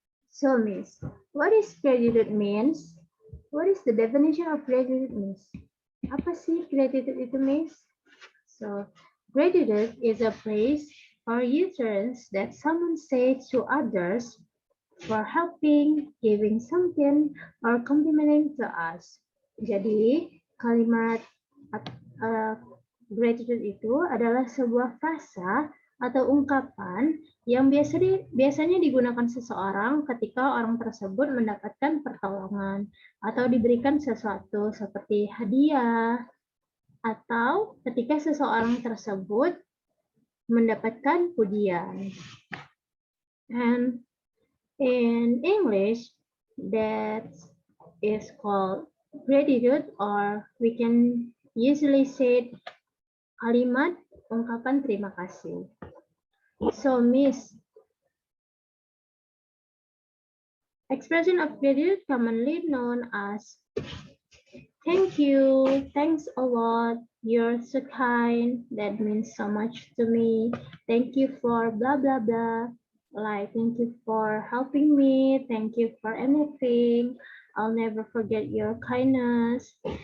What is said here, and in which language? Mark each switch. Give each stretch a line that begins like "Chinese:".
English: So, Miss, what is gratitude means? What is the definition of gratitude means?
Indonesian: Apa sih gratitude itu,
English: Miss? So, gratitude is a praise or utterance that someone says to others for helping, giving something, or complimenting to us.
Indonesian: Jadi, kalimat gratitude itu adalah sebuah frasa atau ungkapan yang biasanya digunakan seseorang ketika orang tersebut mendapatkan pertolongan atau diberikan sesuatu seperti hadiah, atau ketika seseorang tersebut mendapatkan pujian.
English: And in English, that is called gratitude, or we can usually say
Indonesian: kalimat ungkapan terima kasih.
English: So, Miss, expression of gratitude commonly known as thank you, thanks a lot, you're so kind, that means so much to me, thank you for blah, blah, blah, like thank you for helping me, thank you for anything, I'll never forget your kindness.